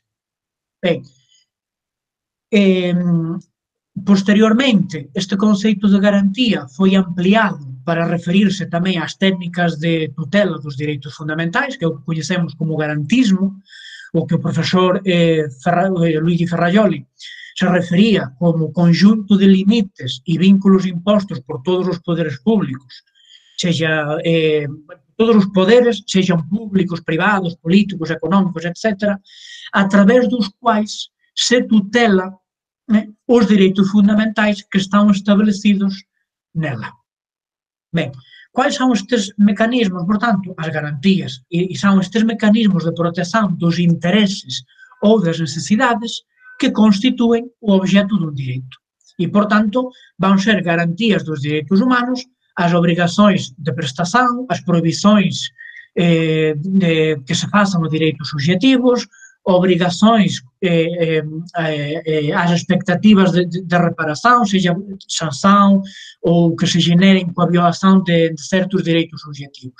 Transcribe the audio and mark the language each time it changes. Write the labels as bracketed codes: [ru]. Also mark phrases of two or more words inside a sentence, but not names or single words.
[gl] Ben, posteriormente, este conceito de garantía foi ampliado para referirse tamén ás técnicas de tutela dos [pt] direitos fundamentais, [gl] que é o que coñecemos como garantismo, o que o profesor Luigi Ferrajoli se refería como conjunto de limites e vínculos impostos por todos os poderes públicos, todos os poderes, sexan públicos, privados, políticos, económicos, etc., a través dos quais se tutela os [pt] direitos fundamentais [gl] que están establecidos nela. Ben, [pt] quais são estes mecanismos? Portanto, as garantías, e são estes mecanismos de proteção dos interesses ou das necessidades que [gl] constituen o objeto dun [pt] direito. E, portanto, vão ser garantías dos direitos humanos as obrigações de prestação, as proibições que se façam a direitos subjetivos, obrigações, as expectativas de reparação, seja sanção ou que se generem com a violação de certos direitos subjetivos.